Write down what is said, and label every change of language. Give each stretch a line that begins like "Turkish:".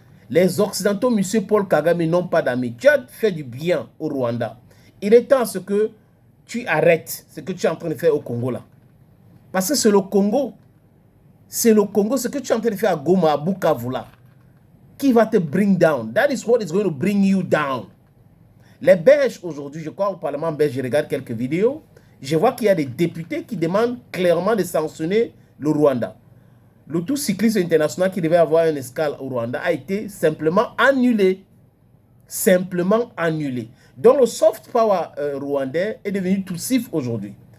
French: Les Occidentaux, monsieur Paul Kagame, n'ont pas d'amis. Tu as fait du bien au Rwanda. Il est temps à ce que tu arrêtes ce que tu es en train de faire au Congo là. Parce que c'est le Congo. C'est le Congo, ce que tu es en train de faire à Goma, à Bukavu là, qui va te
English: bring down. That is what is going to bring you down.
French: Les Belges aujourd'hui, je crois au Parlement belge, je regarde quelques vidéos, je vois qu'il y a des députés qui demandent clairement de sanctionner le Rwanda. Le Tour cycliste international qui devait avoir une escale au Rwanda a été simplement annulé. Simplement annulé. Donc le soft power rwandais est devenu toussif aujourd'hui.